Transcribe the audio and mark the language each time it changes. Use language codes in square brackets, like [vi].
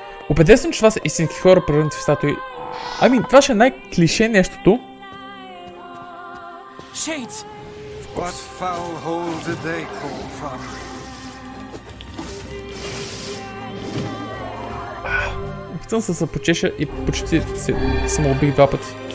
[bg] Убеден съм, че това са истински хора, превърнати в статуи. Ами, това ще е най-клише нещото. [en] Shades! What foul hole did they call from? [bg] Опитвам се да се почеша и почти се самоубих 2 пъти.